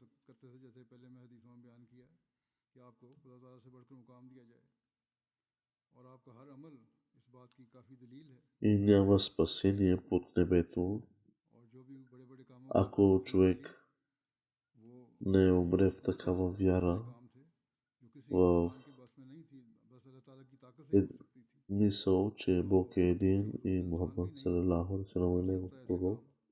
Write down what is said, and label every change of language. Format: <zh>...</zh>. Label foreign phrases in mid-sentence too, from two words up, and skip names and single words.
<bg>И няма спасение под небето, ако човек не умре в такава вяра, в мисъл, че Бог е един и Мухаммад</bg> <ar>صلى الله عليه وسلم</ar> <bg>е негов пророк.</bg>